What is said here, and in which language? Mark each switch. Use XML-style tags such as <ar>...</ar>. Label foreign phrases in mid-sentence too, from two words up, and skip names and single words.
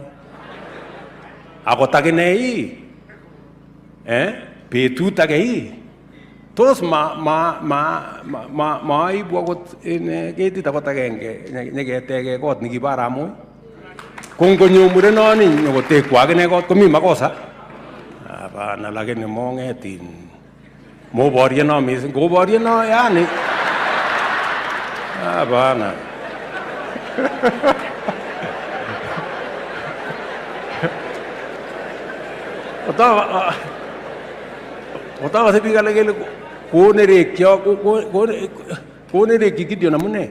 <kln>Akot akine ii betut age ii tos maibu akot ketit akot agenge nyeketege kot nikibo Arap Moi. Kongonyo murenoni nyokotekwa akine kot komi makosa.</kln> <sw>Hapana, lakini</sw> <kln>mongetin moboryeno mising. Koboryeno</kln> <sw>yani hapana.</sw> <kln>Otawa se biik alak kele konerekyo konerekyi Gideon amune?</kln>